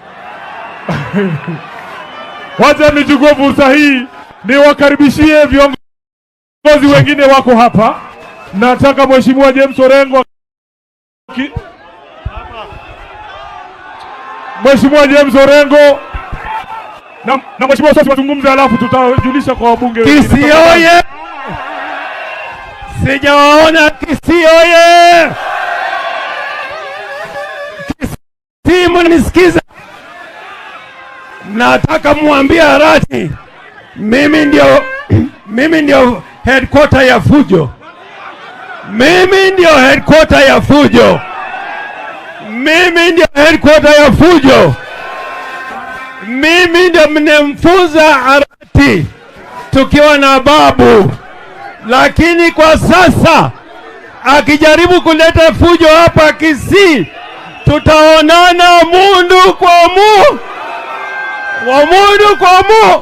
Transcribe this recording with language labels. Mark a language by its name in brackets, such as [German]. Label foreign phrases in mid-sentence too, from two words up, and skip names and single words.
[Swahili] Wacha nichukue fursa hii niwakaribishie viongozi wengine wako hapa. Nataka Mheshimiwa James Orengo, Mheshimiwa James Orengo na Mheshimiwa Sosi wazungumze, alafu tutajulisha kwa wabunge. Kisii oye! Sijawaona Kisii oye! Kisii mnisikiza? Nataka muambie Arati, mimi ndio headquarter ya fujo. Mimi ndio mnemfunza Arati tukiwa na babu, lakini kwa sasa akijaribu kuleta fujo hapa Kisii, tutaonana mundu kwa mu.